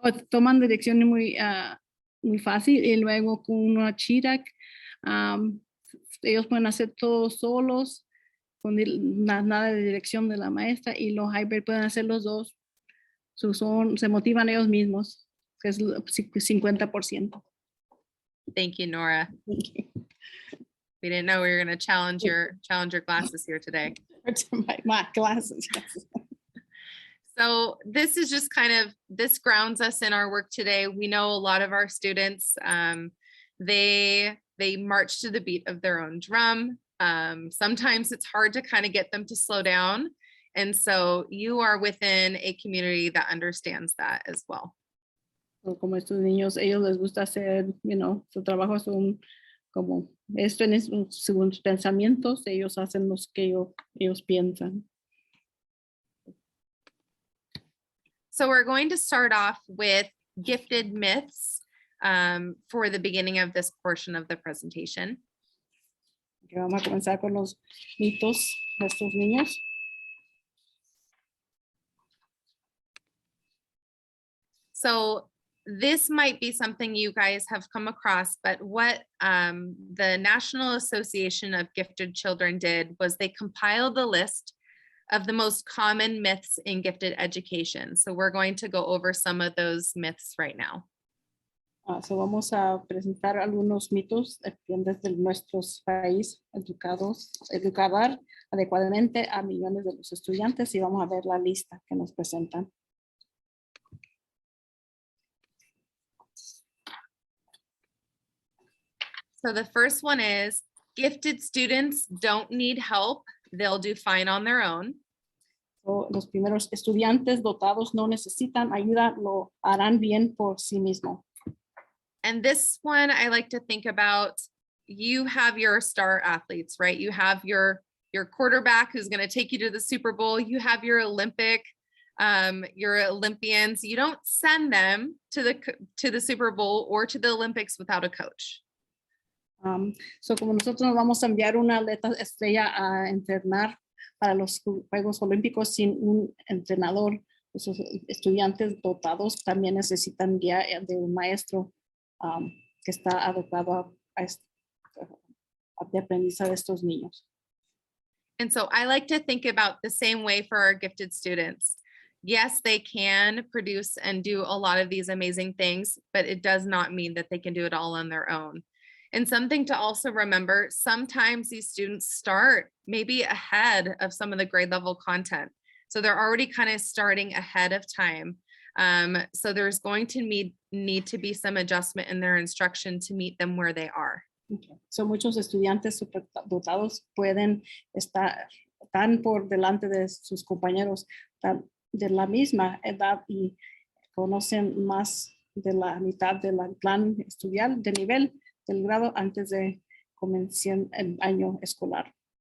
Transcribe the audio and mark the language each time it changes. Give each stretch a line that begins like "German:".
Spanish: Toman direcciones muy fácil, y luego con una Chirac, ellos pueden hacer todo solos, con nada de dirección de la maestra, y los hybrid pueden hacer los dos. Se motivan ellos mismos, que es 50%.
English: Thank you, Nora. We didn't know we were going to challenge your glasses here today. My glasses. So this is just this grounds us in our work today. We know a lot of our students, they march to the beat of their own drum. Sometimes it's hard to kind of get them to slow down. And so you are within a community that understands that as well.
Spanish: Como estos niños, ellos les gusta hacer, su trabajo son como, esto en sus pensamientos, ellos hacen los que ellos piensan.
English: So we're going to start off with gifted myths for the beginning of this portion of the presentation.
Spanish: Okay, vamos a comenzar con los mitos de estos niños.
English: So this might be something you guys have come across, but what the National Association of Gifted Children did was they compiled a list of the most common myths in gifted education. So we're going to go over some of those myths right now.
Spanish: So vamos a presentar algunos mitos desde nuestro país, educar adecuadamente a millones de los estudiantes, y vamos a ver la lista que nos presentan.
English: So the first one is, gifted students don't need help. They'll do fine on their own.
Spanish: So, los primeros estudiantes dotados no necesitan ayuda, lo harán bien por sí mismo.
English: And this one I like to think about, you have your star athletes, right? You have your quarterback who's going to take you to the Super Bowl. You have your your Olympians. You don't send them to the Super Bowl or to the Olympics without a coach.
Spanish: So como nosotros nos vamos a enviar una atleta estrella a entrenar para los Juegos Olímpicos sin un entrenador, esos estudiantes dotados también necesitan guía de un maestro que está adecuado a de aprendizaje de estos niños.
English: And so I like to think about the same way for our gifted students. Yes, they can produce and do a lot of these amazing things, but it does not mean that they can do it all on their own. And something to also remember, sometimes these students start maybe ahead of some of the grade level content. So they're already kind of starting ahead of time. So there's going to need to be some adjustment in their instruction to meet them where they are. Okay.
Spanish: So muchos estudiantes superdotados pueden estar tan por delante de sus compañeros tan de la misma edad y conocen más de la mitad del plan estudiar de nivel del grado antes de comenzar el año escolar.